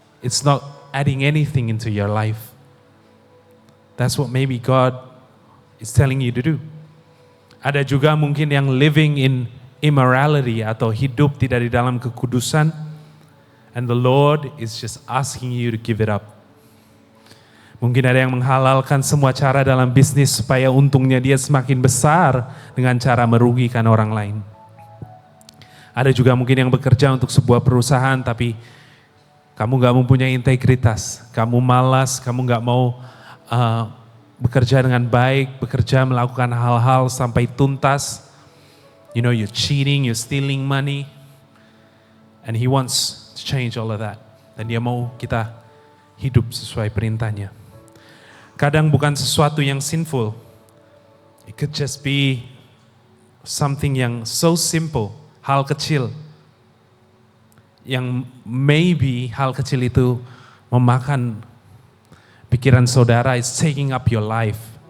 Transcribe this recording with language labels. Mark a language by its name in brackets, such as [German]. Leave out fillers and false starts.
[English] It's not adding anything into your life. That's what maybe God is telling you to do. [Indonesian] Ada juga mungkin yang [English] living in immorality [Indonesian] atau hidup tidak di dalam kekudusan. [English] And the Lord is just asking you to give it up. [Indonesian] Mungkin ada yang menghalalkan semua cara dalam bisnis supaya untungnya dia semakin besar dengan cara merugikan orang lain. Ada juga mungkin yang bekerja untuk sebuah perusahaan tapi kamu gak mempunyai integritas. Kamu malas, kamu gak mau bekerja dengan baik, bekerja melakukan hal-hal sampai tuntas. [English] You know, you're cheating, you're stealing money. And He wants to change all of that. [Indonesian] Dan Dia mau kita hidup sesuai perintahnya. Kadang bukan sesuatu yang [English] sinful. It could just be something yang so simple, [Indonesian] hal kecil. Yang maybe hal kecil itu memakan pikiran saudara, [English] is taking up your life.